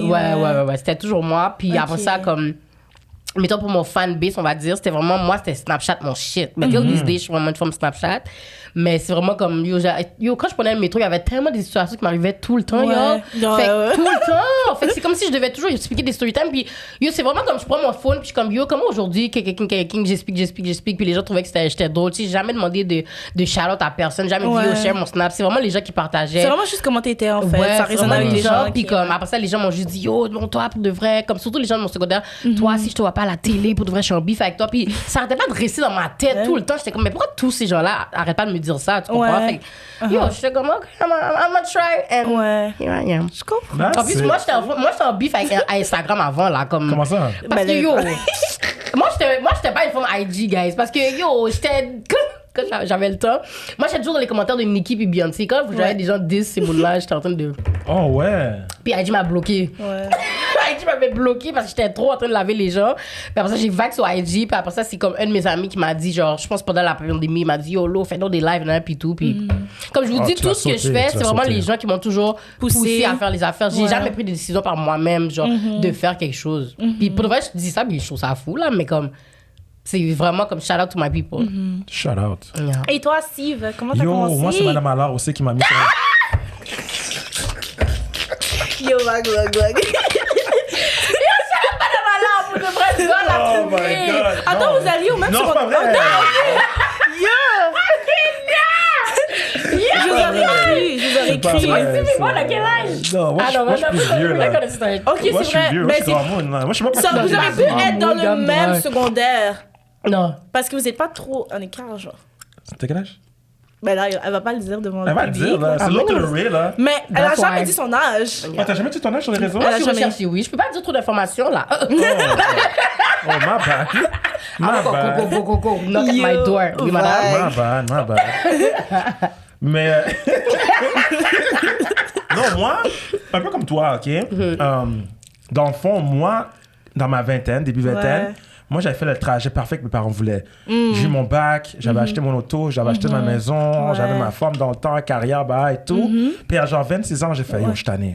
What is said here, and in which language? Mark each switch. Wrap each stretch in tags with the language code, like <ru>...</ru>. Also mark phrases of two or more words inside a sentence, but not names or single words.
<fr>ouais. C'était toujours moi. Puis après ça, comme mettons pour mon fanbase, on va dire, c'était vraiment moi, c'était Snapchat mon shit.</fr> <en>Mais till this day,</en> <fr>je suis vraiment une femme Snapchat. Mais c'est vraiment comme quand je prenais le métro, il y avait tellement des situations qui m'arrivaient tout le temps, Ouais. Fait que tout le temps. Fait que c'est comme si je devais toujours expliquer des story time. Puis c'est vraiment comme je prends mon phone, puis je suis comme comment aujourd'hui, j'explique, puis les gens trouvaient que j'étais drôle. Tu sais, j'ai jamais demandé de shout-out à personne, jamais dit share mon snap. C'est vraiment les gens qui partageaient. C'est vraiment juste comment t'étais, en fait. Ouais, Ça résonne avec les gens. Puis comme après ça, les gens m'ont juste dit toi pour de vrai, comme surtout les gens de mon secondaire, toi si je te vois pas à la télé pour de vrai, je suis en bif avec toi. Puis ça arrêtait pas de rester dans ma tête tout le temps. J'étais comme mais pourquoi tous ces gens-là arrêtent pas de me dire ça, tu comprends? Fait que, j'étais comme ok,</fr> <en>I'm gonna try and here I am.</en> <fr>Je comprends. En plus, moi j'étais en bif avec Instagram avant là, comme. Comment ça? Parce que moi j'étais pas une femme IG, guys, parce que j'étais quand j'avais le temps. Moi j'étais toujours dans les commentaires de Nicki puis Beyoncé. Quand j'avais des gens disent ces mots-là, j'étais en train de. Oh ouais. Puis IG m'a bloqué. Ouais. IG m'avait bloqué parce que j'étais trop en train de laver les gens. Puis après ça, j'ai vague sur IG. Puis après ça, c'est comme un de mes amis qui m'a dit, genre, je pense pendant la pandémie, il m'a dit, yo, fais donc des lives, là, puis tout. Puis comme je vous dis, tu tout l'as ce que je sauté, fais, tu c'est l'as vraiment sauté. les gens qui m'ont toujours poussé à faire les affaires. J'ai jamais pris des décisions par moi-même, genre, de faire quelque chose. Puis pour de vrai, je dis ça, mais je trouve ça fou, là, mais comme. C'est vraiment comme</fr> <en>shout out to my people. Shout out. Yeah.</en> <fr>Et toi, Steve, comment t'as</fr> <en>Yo,</en> <fr>commencé? moi c'est Madame Allard aussi qui m'a mis sur.</fr> <en>Yo, wag.</en> <fr>Pour de vrai,</fr> <en>Oh my god.</en> <fr>Attends, non. vous alliez au même Non, c'est pas secondaire? vrai. Je vous aurais C'est pas écrit. vrai, Mais moi, à quel âge? Non, moi je suis plus vieux là. Ok, Moi c'est je suis vrai. vieux, moi Mais je suis grand monde. Moi je sais pas ça, pourquoi vous auriez pu être dans le Gamme, même ouais. secondaire. Non. Parce que vous n'êtes pas trop en écart, genre. T'as quel âge? Ben là, elle va pas le dire devant Elle va le le public. dire là, c'est l'autre le Ray là. Mais elle a</fr> <en>That's</en> <fr>jamais</fr> <en>why.</en> <fr>dit son âge. Oh, t'as jamais dit ton âge sur les réseaux? Moi, Elle a je suis jamais- recherchée, oui. Je peux pas dire trop d'informations, là.</fr> <en>Oh, my bad. My bad. Go. Knock at my door.</en> <fr>Oui, madame.</fr> <en>My bad.</en> <fr>Mais. Non, moi, un peu comme toi, OK? Dans le fond, moi, dans ma vingtaine, début vingtaine, Ouais. moi, j'avais fait le trajet parfait que mes parents voulaient. J'ai eu mon bac, j'avais acheté mon auto, j'avais acheté ma maison, Ouais. j'avais ma forme dans le temps, carrière, bah, et tout. Puis à genre 26 ans, j'ai fait, yo, je suis tanné.</fr>